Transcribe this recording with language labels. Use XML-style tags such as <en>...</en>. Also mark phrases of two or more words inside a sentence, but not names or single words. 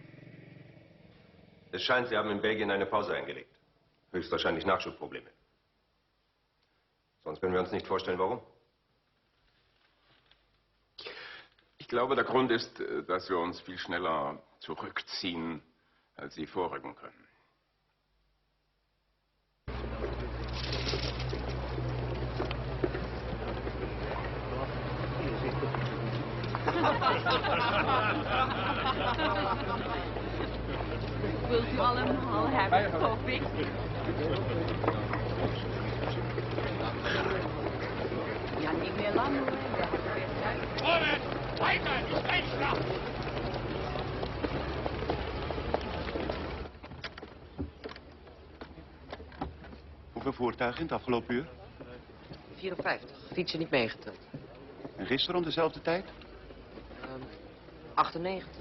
<de>Es scheint, Sie haben in Belgien eine Pause eingelegt. Höchstwahrscheinlich Nachschubprobleme. Sonst können wir uns nicht vorstellen, warum. Ich glaube, der Grund ist, dass wir uns viel schneller zurückziehen, als Sie vorrücken können.</de> <nl>Wilt u allemaal hebben koffie? Ja, niet meer lang hoor.</nl> <de>Vorwärts! Weiter! Die Streitschlacht!</de> <nl>Hoeveel voertuigen in het afgelopen uur? 54. Fietsen niet meegeteld. En gisteren om dezelfde tijd? 98.</nl>